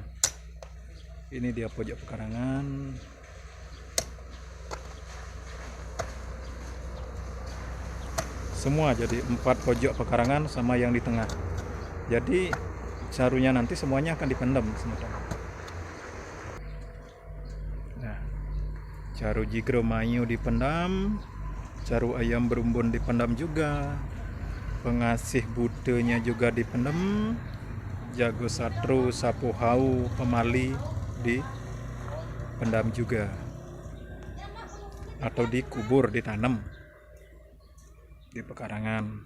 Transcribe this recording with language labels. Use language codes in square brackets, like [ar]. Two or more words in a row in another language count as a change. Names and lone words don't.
[id] Ini dia pojok pekarangan. Semua jadi 4 pojok pekarangan sama yang di tengah. Jadi carunya nanti semuanya akan dipendam semuanya. Nah, caru Jigromayu dipendam, caru ayam berumbun dipendam juga, pengasih budenya juga dipendam, jago satru, sapu hau, pemali dipendam juga, atau dikubur, ditanam di pekarangan.